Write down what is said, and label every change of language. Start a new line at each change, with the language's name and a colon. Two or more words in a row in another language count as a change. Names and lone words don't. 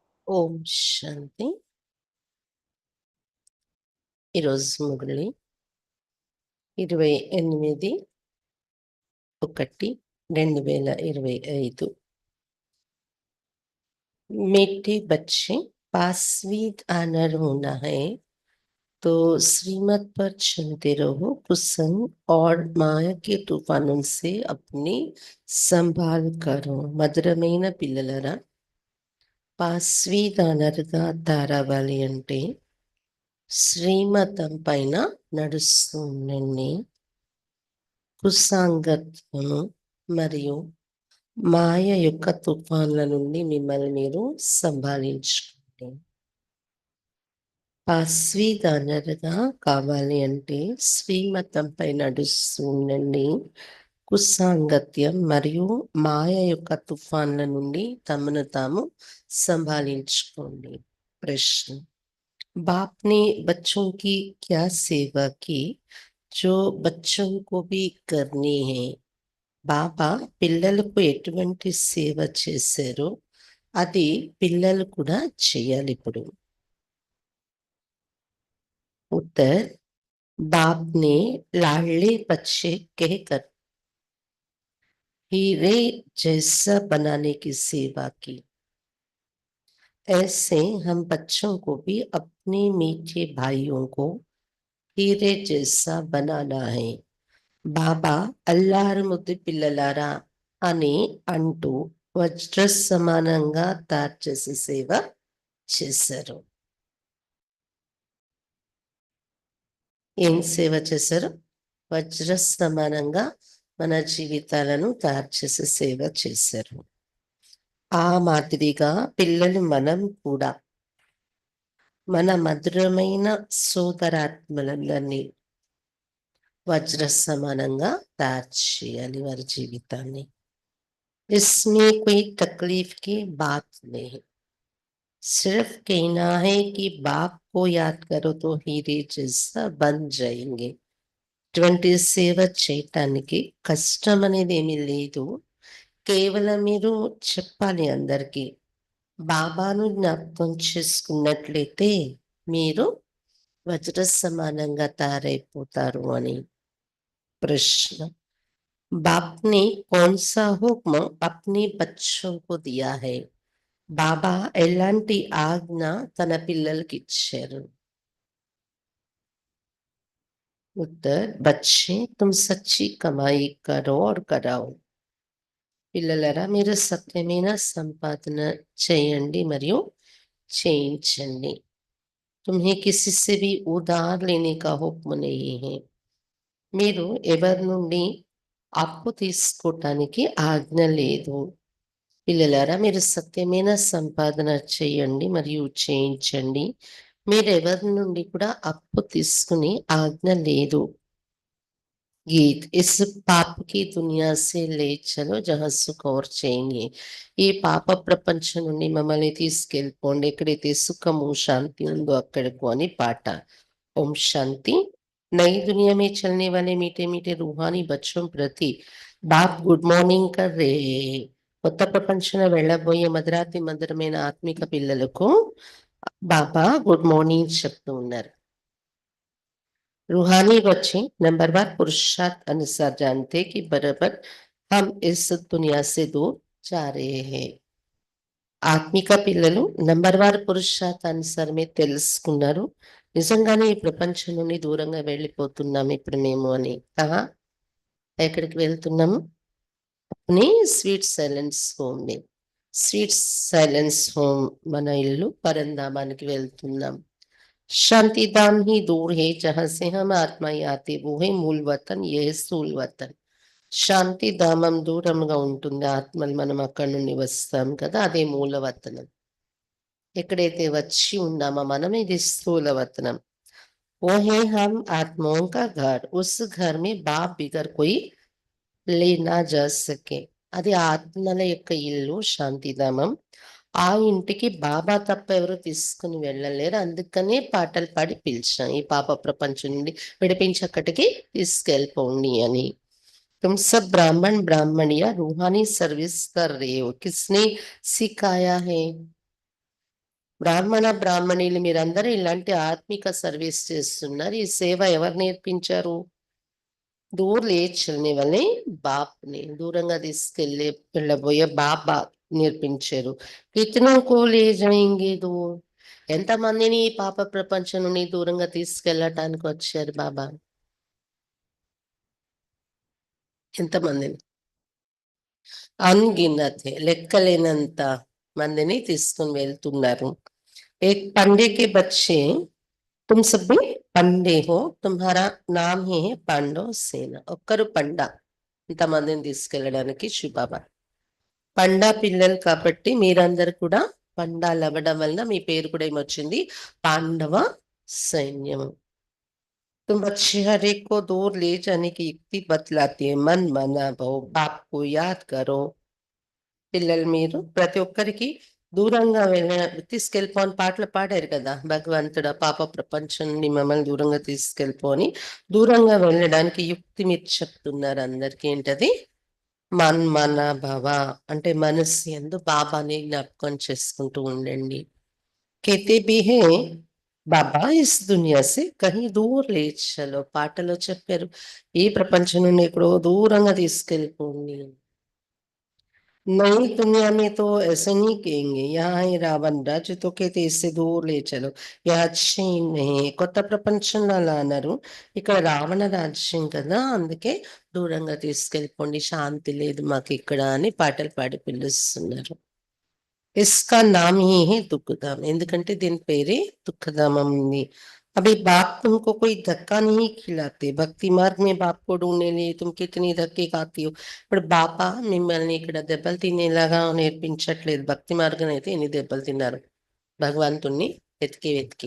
Telugu: ఓం శాంతి. ఈరోజు మురళి 28/1/2025.
Hindi: मीठे बच्चे पास स्वीट आनर होना है तो श्रीमत पर चलते रहो। कुसन और माया के तूफानों से अपनी संभाल करो।
Telugu: మధురమైన పిల్లలరా, పాస్వీట్ ఆనర్గా తారావాలి అంటే శ్రీమతం పైన నడుస్తూ ఉండండి. కుసాంగత్యము మరియు మాయ యొక్క తుఫాన్ల నుండి మిమ్మల్ని మీరు సంభాళించుకోండి. పాస్వీదానరుగా కావాలి అంటే శ్రీమతంపై నడుస్తూ ఉండండి. కుసాంగత్యం మరియు మాయ యొక్క తుఫాన్ల నుండి తమను తాము సంభాళించుకోండి.
Hindi: ప్రశ్న: बाप ने बच्चों की क्या सेवा की जो बच्चों को भी करनी है?
Telugu: బాబా పిల్లలకు ఎటువంటి సేవ చేశారో అది పిల్లలు కూడా చేయాలి.
Hindi: ఇప్పుడు उत्तर: बाप ने लाडले बच्चे कहकर हीरे जैसा बनाने की सेवा की। ऐसे हम बच्चों को भी अपने मीठे भाइयों को हीरे जैसा बनाना है.
Telugu: బాబా అల్లారు ముద్దు పిల్లలారా అని అంటూ వజ్ర సమానంగా తయారు చేసే సేవ చేశారు. ఏం సేవ చేశారు? వజ్ర సమానంగా మన జీవితాలను తయారు చేసే సేవ చేశారు. ఆ మాదిరిగా పిల్లలు మనం కూడా మన మధురమైన సోదరాత్మలందరినీ వజ్ర సమానంగా తయారు చేయాలి వారి జీవితాన్ని.
Hindi: इसमें कोई तकलीफ की बात नहीं, सिर्फ कहना है कि बाप को याद करो तो हीरे जैसा बन जाएंगे.
Telugu: ఇటువంటి సేవ చేయటానికి కష్టం అనేది ఏమీ లేదు. కేవలం మీరు చెప్పాలి అందరికీ, బాబాను జ్ఞాపకం చేసుకున్నట్లయితే మీరు వజ్ర సమానంగా తయారైపోతారు అని.
Hindi: ప్రశ్న: बाप ने कौन सा हुक्म अपने बच्चों को दिया है?
Telugu: బాబా ఎలాంటి ఆజ్ఞ తన పిల్లలకి ఇచ్చారు?
Hindi: उत्तर: बच्चे तुम सच्ची कमाई करो और कराओ.
Telugu: పిల్లలరా, మీరు సత్యమైన సంపాదన చేయండి మరియు చేయించండి.
Hindi: तुम्हें किसी से भी उधार लेने का हुक्म नहीं है.
Telugu: మీరు ఎవరి నుండి అప్పు తీసుకోవటానికి ఆజ్ఞ లేదు. పిల్లలారా, మీరు సత్యమైన సంపాదన చేయండి మరియు చేయించండి. మీరు ఎవరి నుండి కూడా అప్పు తీసుకుని ఆజ్ఞ లేదు.
Hindi: गीत: इस पाप की दुनिया से ले चलो जहाँ सुख और चेंगे.
Telugu: ఈ పాప ప్రపంచం నుండి మమ్మల్ని తీసుకెళ్ళిపోండి, ఎక్కడైతే సుఖము శాంతి ఉందో అక్కడకు అని పాట. ఓం శాంతి.
Hindi: नई दुनिया में चलने वाले मीठे मीठे रूहानी बच्चों प्रति बाप
English: good morning
Hindi: कर रे.
Telugu: కొత్త ప్రపంచంలో వెళ్ళబోయే మధురాతి మధురమైన ఆత్మిక పిల్లలకు బాబా
English: good morning
Telugu: చెప్తూ ఉన్నారు.
Hindi: रूहानी बच्चे नंबरवार पुरुषार्थ अनुसार जानते कि बराबर हम इस दुनिया से दूर जा रहे हैं.
Telugu: ఆత్మిక పిల్లలు నంబర్వార్ పురుషార్థానుసారమే తెలుసుకున్నారు, నిజంగానే ఈ ప్రపంచం నుండి దూరంగా వెళ్ళిపోతున్నాం ఇప్పుడు మేము అని. ఎక్కడికి వెళ్తున్నాము? అప్నే
English: sweet silence home
Telugu: ని.
English: sweet silence home
Telugu: మన ఇల్లు పరంధామానికి వెళ్తున్నాం.
Hindi: शांति धाम ही दूर है जहां से हम आत्मा आते, वो है मूल वतन, ये है स्थूल वतन.
Telugu: శాంతి ధామం దూరంగా ఉంటుంది, ఆత్మలు మనం అక్కడి నుండి వస్తాం కదా, అదే మూలవతనం. ఎక్కడైతే వచ్చి ఉన్నామో మనం ఇది స్థూల వతనం.
Hindi: वो है हम आत्माओं का घर, उस घर में बाप बिगर कोई ले ना जा सके.
Telugu: అది ఆత్మల యొక్క ఇల్లు శాంతిధామం. ఆ ఇంటికి బాబా తప్ప ఎవరు తీసుకుని వెళ్ళలేరు. అందుకనే పాటలు పాడి పిలిచాం, ఈ పాప ప్రపంచం నుండి విడిపించి అక్కడికి తీసుకెళ్ళిపోండి అని.
Hindi: तुम सब ब्राह्मण ब्राह्मणिया रूहानी सर्विस कर रहे हो, किसने सिखाया है?
Telugu: బ్రాహ్మణ, బ్రాహ్మణీలు మీరందరూ ఇలాంటి ఆత్మిక సర్వీస్ చేస్తున్నారు. ఈ సేవ ఎవరు నేర్పించారు?
Hindi: दूर ले चलने वाले
Telugu: బాప్‌ని దూరంగా వెళ్ళబోయే బాబా నేర్పించారు.
Hindi: कितनों को ले जाएंगे दूर
Telugu: ఎంతమందిని ఈ పాప ప్రపంచం నుండి దూరంగా తీసుకెళ్ళటానికి వచ్చారు బాబా? ఎంతమందిని?
Hindi: अनगिनत है.
Telugu: లెక్కలేనంత మందిని తీసుకొని వెళ్తున్నారు.
Hindi: एक पंडे के बच्चे तुम सब भी పండే हो तुम्हारा नाम ही है పాండవ సేన.
Telugu: ఒక్కరు పండా ఇంతమందిని తీసుకెళ్ళడానికి శివబాబా. పండా పిల్లలు కాబట్టి మీరందరూ కూడా పండాలు అవ్వడం వలన మీ పేరు కూడా ఏమొచ్చింది? పాండవ సైన్యం.
Hindi: तुम बच्चे हर एक को दूर ले जाने की युक्ति बतलाती है मन मना भो बाप को याद करो.
Telugu: పిల్లలు మీరు ప్రతి ఒక్కరికి దూరంగా తీసుకెళ్ళిపో అని పాటలు పాడారు కదా భగవంతుడా పాప ప్రపంచం నుండి మమ్మల్ని దూరంగా తీసుకెళ్ళిపో అని. దూరంగా వెళ్ళడానికి యుక్తి మీరు చెప్తున్నారు అందరికి. ఏంటది? మన్మన భవ అంటే మనస్సు యందు బాబాని జ్ఞాపకం చేసుకుంటూ ఉండండి.
Hindi: कहते भी है బాబా इस दुनिया से कहीं दूर ले चलो
Telugu: పాటలో చెప్పారు. ఈ ప్రపంచం నుండి ఎక్కడో దూరంగా తీసుకెళ్ళిపోండి.
Hindi: नई दुनिया में तो ऐसे नहीं कहेंगे यहाँ है रावण राज्य तो कहते इससे दूर ले चलो यह अच्छे नहीं
Telugu: కొత్త ప్రపంచంలో అలా అన్నారు. ఇక్కడ రావణ రాజ్యం కదా అందుకే దూరంగా తీసుకెళ్ళిపోండి శాంతి లేదు మాకు ఇక్కడ అని పాటలు పాడి పిలుస్తున్నారు.
Hindi: इसका नाम ही है दुखधाम
Telugu: ఎందుకంటే దీని పేరే దుఃఖధామం ఉంది.
Hindi: अभी बाप तुमको कोई धक्का नहीं खिलाते भक्ति मार्ग में बाप को ढूंढने लिए तुम कितनी धक्के खाती हो.
Telugu: ఇప్పుడు బాబా మిమ్మల్ని ఇక్కడ దెబ్బలు తినేలాగా నేర్పించట్లేదు. భక్తి మార్గం అయితే ఎన్ని దెబ్బలు తిన్నారు భగవంతుణ్ణి వెతికి వెతికి.